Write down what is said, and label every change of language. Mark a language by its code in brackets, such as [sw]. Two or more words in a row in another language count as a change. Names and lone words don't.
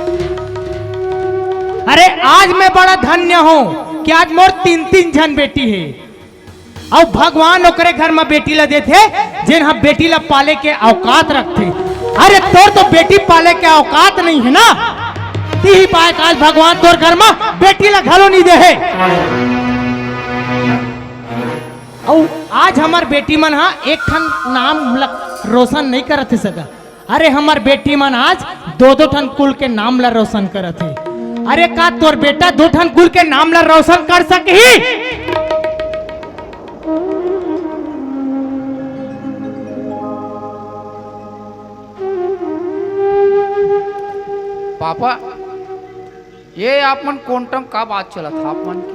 [hne] अरे आज मैं बड़ा धन्य हूं कि आज मोर 3-3 जन बेटी है और भगवान ओकरे घर में बेटी ला देते जिन हम बेटी ला पाले के औकात रखते। अरे तोर तो बेटी पाले के औकात नहीं है ना, ती पाए आज भगवान तोर घर में बेटी ला घलो नहीं दे है। और आज हमार बेटी मन हा एक ठन नाम रोशन नहीं करत सका। अरे हमार बेटी मन आज 2-2 ठन कुल के नाम ला रोशन करत है। अरे का तोर बेटा 2 ठन कुल के नाम ला रोशन कर सकही? पापा ये आप मन क्वांटम का बात चला था आप मन की?